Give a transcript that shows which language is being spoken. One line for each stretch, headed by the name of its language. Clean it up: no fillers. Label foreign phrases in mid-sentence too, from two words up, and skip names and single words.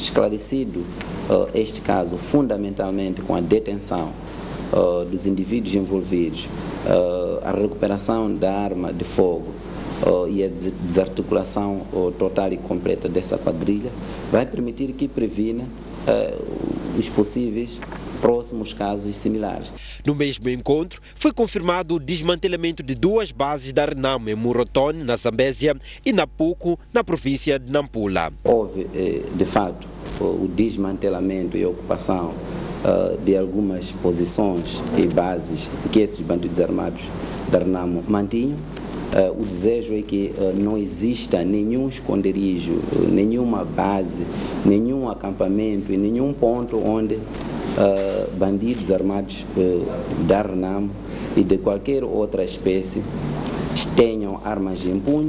Portuguese: Esclarecido este caso, fundamentalmente com a detenção dos indivíduos envolvidos, a recuperação da arma de fogo e a desarticulação total e completa dessa quadrilha, vai permitir que previna os possíveis próximos casos similares. No mesmo encontro, foi confirmado o desmantelamento de 2 bases da Renamo em Murotone, na Zambésia, e Napuco, na província de Nampula. Houve, de fato, o desmantelamento e ocupação de algumas posições e bases que esses bandidos armados da Renamo mantinham. O desejo é que não exista nenhum esconderijo, nenhuma base, nenhum acampamento e nenhum ponto onde bandidos armados da Renamo e de qualquer outra espécie tenham armas em punho.